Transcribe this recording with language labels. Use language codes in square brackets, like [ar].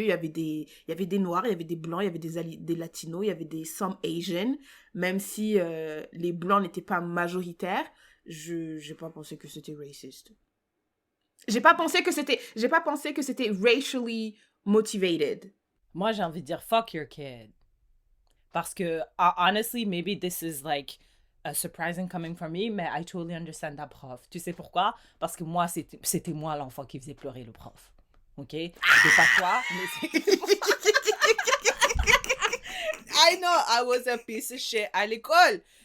[fr] Il y avait des Noirs, il y avait des Blancs, il y avait des Latinos, il y avait des [en] some Asian. [fr] Même si les Blancs n'étaient pas majoritaires, j'ai pas pensé que c'était raciste. J'ai pas pensé que c'était [en] racially motivated. [fr] Moi, j'ai envie de dire [en] fuck your kid. [fr] Parce que, [en] honestly, maybe this is like surprising coming from me, [fr] mais [en] I totally understand that prof. [fr] Tu sais pourquoi? Parce que moi, c'était moi l'enfant qui faisait pleurer le prof. OK? C'est pas toi, mais c'est... [en] I know I was a piece of shit [fr] à l'école.